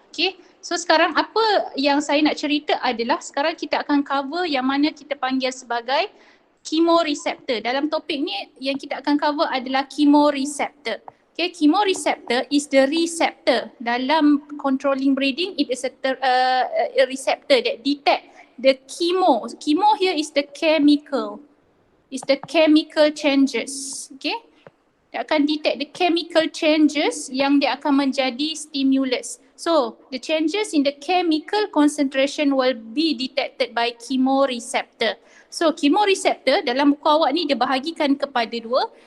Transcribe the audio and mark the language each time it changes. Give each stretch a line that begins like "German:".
Malay: Okay, so sekarang apa yang saya nak cerita adalah sekarang kita akan cover yang mana kita panggil sebagai chemoreceptor. Dalam topik ni yang kita akan cover adalah chemoreceptor.
English: Okay, chemoreceptor is the receptor.
Malay: Dalam
English: controlling breathing, it is a receptor that detect the chemo. Chemo here is the chemical. Is the chemical changes. Okay.
Malay: Dia akan
English: detect the chemical changes
Malay: yang dia akan menjadi stimulus.
English: So the changes in the chemical concentration will be detected by chemoreceptor.
Malay: So chemoreceptor dalam buku awak ni dia bahagikan kepada dua.